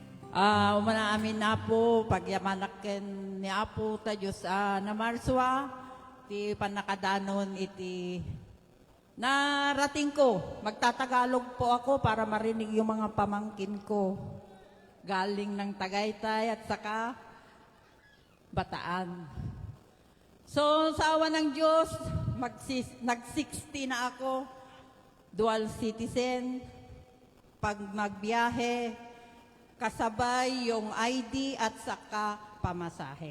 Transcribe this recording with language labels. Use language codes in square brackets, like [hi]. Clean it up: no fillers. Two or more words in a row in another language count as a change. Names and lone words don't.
[ilo] Umana amin na po, pagyamanaken ni Apo ta Diyos na marswa, ti panakadanon iti narating ko. [tl] Magtatagalog po ako para marinig yung mga pamangkin ko. Galing ng Tagaytay at saka Bataan. So, sa awa ng Diyos, nag-60 na ako, [en] dual citizen, [tl] pag magbiyahe, kasabay yung ID at saka pamasahe.